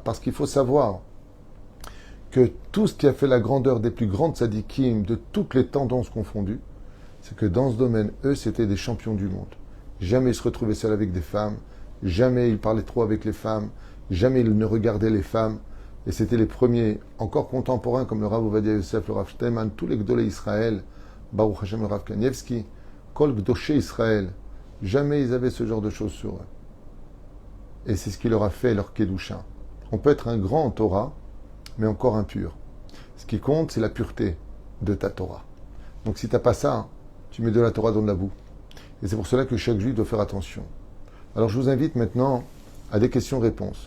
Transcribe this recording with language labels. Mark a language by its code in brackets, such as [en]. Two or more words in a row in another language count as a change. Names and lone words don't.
[fr] Parce qu'il faut savoir que tout ce qui a fait la grandeur des plus grandes tzadikim, de toutes les tendances confondues, c'est que dans ce domaine, eux, c'était des champions du monde. Jamais ils se retrouvaient seuls avec des femmes, jamais ils parlaient trop avec les femmes, jamais ils ne regardaient les femmes. Et c'était les premiers, encore contemporains, comme le Rav Ovadia Yosef, le Rav Shteinman, tous les [he] גדולי ישראל, ברוך השם, [fr] le Rav Kanievski, [he] כל קדושי ישראל. [fr] Jamais ils avaient ce genre de choses sur eux. Et c'est ce qui leur a fait leur Kedusha. On peut être un grand en Torah, mais encore impur. Ce qui compte, c'est la pureté de ta Torah. Donc si tu n'as pas ça, tu mets de la Torah dans de la boue. Et c'est pour cela que chaque juif doit faire attention. Alors je vous invite maintenant à des questions-réponses.